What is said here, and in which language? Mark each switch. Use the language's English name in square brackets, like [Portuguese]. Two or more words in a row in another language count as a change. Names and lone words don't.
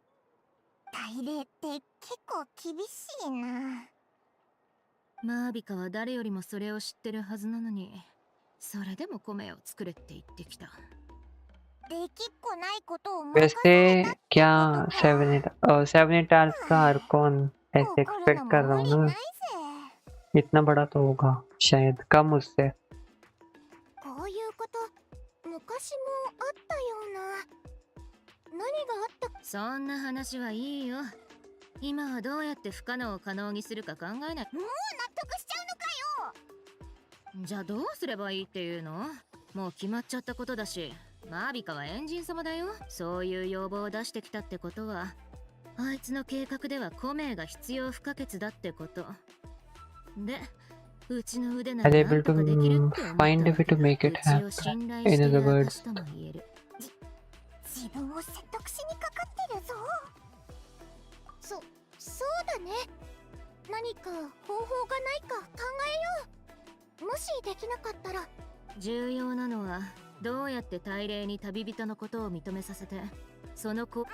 [Japanese] 大礼って結構厳しいな。マービカは誰よりもそれを知ってるはずなのに、それでもコメを作れって言ってきた。できっこないことを任さ [Hindi] वैसे [Japanese] れたって [Hindi] क्या [Japanese] ことか。 [Hindi] 7 आवर्स का आर्कॉन ऐसे एक्सपेक्ट कर रहा हूँ [Japanese] 無理 [Hindi] ना। [Japanese] ないぜ。 [Hindi] इतना बड़ा तो होगा शायद, कम उससे। [Japanese] こういうことそんな話はいいよ。今はどうやって不可能を可能にするか考えない。もう納得しちゃうのかよ。じゃあどうすればいいっていうの？もう決まっちゃったことだし、マービカはエンジン様だよ。そういう要望を出してきたってことは、あいつの計画ではコメが必要不可欠だってことで、うちの腕な [English] Are [Japanese] ら [English] they [Japanese] なん [English] able [Japanese] とかできるって [English] to [Japanese] 思った [English] find a [Japanese] わ [English] way [Japanese] け [English] to [Japanese] だ。 [English] make [Japanese] う [English] it [Japanese] ちを [English] happen? [Japanese] 信頼 [English] In [Japanese] して [English] other [Japanese] る [English] words, [Japanese] 証とも言える。自分を説得しにかかってるぞ。そうだね。何か方法がないか考えよう。もしできなかったら。重要なのはどうやって大霊に旅人のことを認めさせて、その子